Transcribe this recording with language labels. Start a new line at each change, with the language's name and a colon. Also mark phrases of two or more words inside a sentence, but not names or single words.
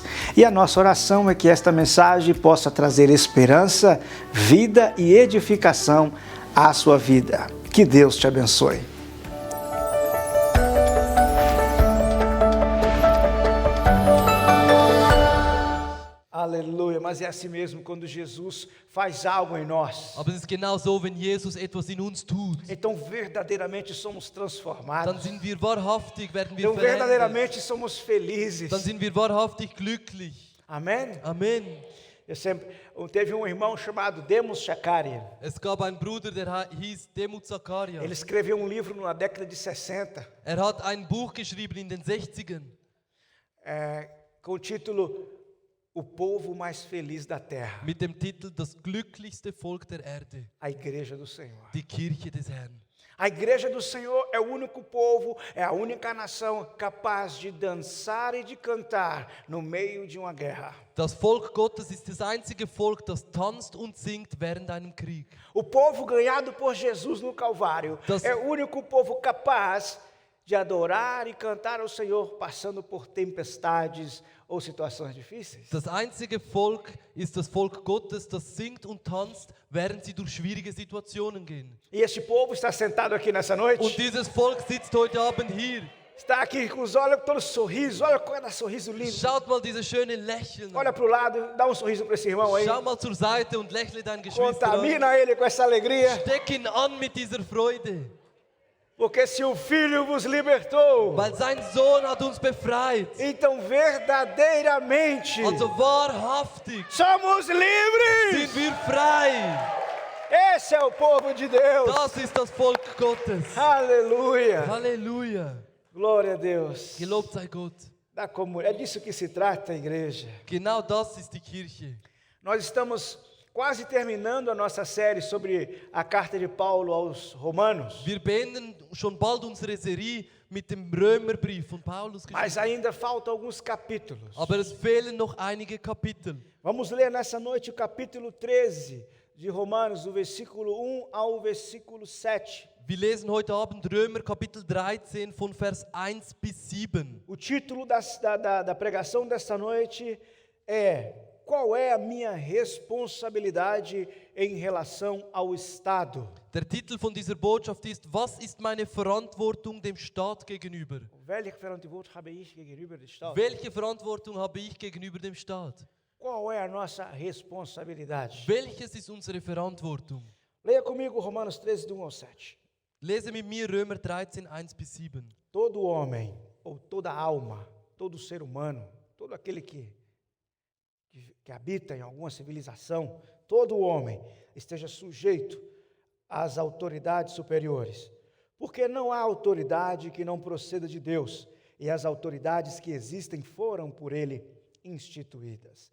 Portuguese: E a nossa oração é que esta mensagem possa trazer esperança, vida e edificação à sua vida. Que Deus te abençoe. Aleluia, mas é assim mesmo quando Jesus faz algo em nós.
German: Aber es ist genau so, wenn Jesus etwas in uns tut,
Portuguese: Então verdadeiramente somos transformados.
German: dann sind wir wahrhaftig, werden wir
Portuguese: Então
German: verändert.
Portuguese: verdadeiramente somos felizes.
German: Dann sind wir wahrhaftig glücklich.
Portuguese: Amém?
German: Amen.
Portuguese: Teve um irmão chamado Demos Shakarian.
German: Es gab einen Bruder, der hieß Demut Zakaria.
Portuguese: Ele escreveu um livro na década de 60
German: hat ein Buch geschrieben in den 60ern
Portuguese: com o título O Povo Mais Feliz da Terra,
German: mit dem Titel Das glücklichste Volk der Erde,
Portuguese: a Igreja do Senhor.
German: die Kirche des Herrn.
Portuguese: A Igreja do Senhor é o único povo, é a única nação capaz de dançar e de cantar no meio de uma guerra.
German: Das Volk Gottes ist das einzige Volk, das tanzt und singt während einem Krieg.
Portuguese: O povo ganhado por Jesus no Calvário é o único povo capaz de adorar e cantar ao Senhor passando por tempestades ou situações difíceis.
German: Das einzige Volk ist das Volk Gottes, das singt und tanzt, während sie durch schwierige Situationen gehen.
Portuguese: E este povo está sentado aqui nessa noite.
German: Und dieses Volk sitzt heute Abend hier.
Portuguese: Está aqui com os olhos todos sorrisos. Olha cada sorriso lindo.
German: Schaut mal diese schöne Lächeln.
Portuguese: Olha para o lado, dá um sorriso para esse irmão aí.
German: Schau mal zur Seite und lächle deinen Geschwister an.
Portuguese: Contamina ele com essa alegria.
German: Steck ihn an mit dieser Freude.
Portuguese: Porque se o Filho vos libertou,
German: Weil sein Sohn hat uns befreit.
Portuguese: então verdadeiramente
German: Also wahrhaftig
Portuguese: somos livres.
German: sind wir frei.
Portuguese: Esse é o povo de Deus.
German: Das ist das Volk Gottes.
Portuguese: Aleluia.
German: Halleluja.
Portuguese: Glória a Deus.
German: Gelobt sei Gott.
Portuguese: É disso que se trata a igreja.
German: Genau das ist die Kirche.
Portuguese: Nós estamos quase terminando a nossa série sobre a carta de Paulo aos Romanos.
German: Wir beenden schon bald unsere Serie mit dem Römerbrief von Paulus.
Portuguese: Mas ainda faltam alguns capítulos.
German: Aber es fehlen noch einige Kapitel.
Portuguese: Vamos ler nessa noite o capítulo 13 de Romanos, do versículo 1 ao versículo 7.
German: Wir lesen heute Abend Römer Kapitel 13 von Vers 1 bis 7.
Portuguese: O título da pregação desta noite é: qual é a minha responsabilidade em relação ao Estado?
German: Der Titel von dieser Botschaft ist: Was ist meine Verantwortung dem Staat gegenüber? Welche Verantwortung habe ich gegenüber dem Staat? Welche Verantwortung habe ich gegenüber dem Staat?
Portuguese: Qual é a nossa responsabilidade?
German: Welches ist unsere Verantwortung?
Portuguese: Leia comigo Romanos 13, do 1 ao 7.
German: Lese mit mir Römer 13, 1 bis 7.
Portuguese: Todo homem, ou toda alma, todo ser humano, todo aquele que habita em alguma civilização, todo homem esteja sujeito às autoridades superiores, porque não há autoridade que não proceda de Deus, e as autoridades que existem foram por ele instituídas.